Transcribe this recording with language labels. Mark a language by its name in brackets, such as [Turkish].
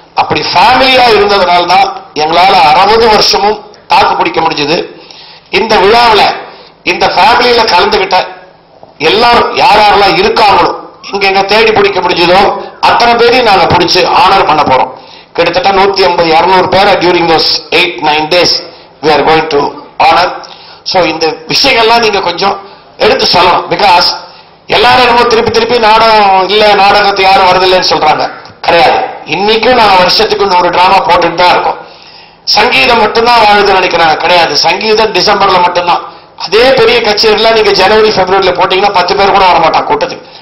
[Tamil] அப்படி ஃபேமிலியா இருந்ததுனால தான் எங்களால 60 வருஷமும் தாக்கு பிடிக்க முடிஞ்சது. இந்த விழாவில் இந்த ஃபேமிலியில கலந்துகிட்ட எல்லாரும் யாரெல்லாம் இருக்காங்களோ, எங்க தேடி பிடிக்க முடிஞ்சதோ அத்தனை பேரையும் நாங்க பிடிச்சு ஆனர் பண்ண போறோம். கிட்டத்தட்ட 150-200 பேரை [English] During those 8-9 days we are going to honor. [Tamil] So இந்த விஷயங்கள்லாம் நீங்க கொஞ்சம் எடுத்து சொல்லணும். பிகாஸ் எல்லாரும் என்னமோ திருப்பி நாடகம் இல்ல, நாடகத்தை யாரும் வருதில்லைன்னு சொல்றாங்க. கிடையாது. இன்னைக்கும் நாங்க வருஷத்துக்கு 100 டிராமா போட்டுட்டு தான் இருக்கோம். சங்கீதம் மட்டும்தான் வாழுதுன்னு நினைக்கிறாங்க. கிடையாது. சங்கீதம் டிசம்பர்ல மட்டும்தான். அதே பெரிய கச்சேரிலாம் நீங்க ஜனவரி பிப்ரவரியில போட்டீங்கன்னா 10 பேர் கூட வரமாட்டாங்க கூட்டத்துக்கு.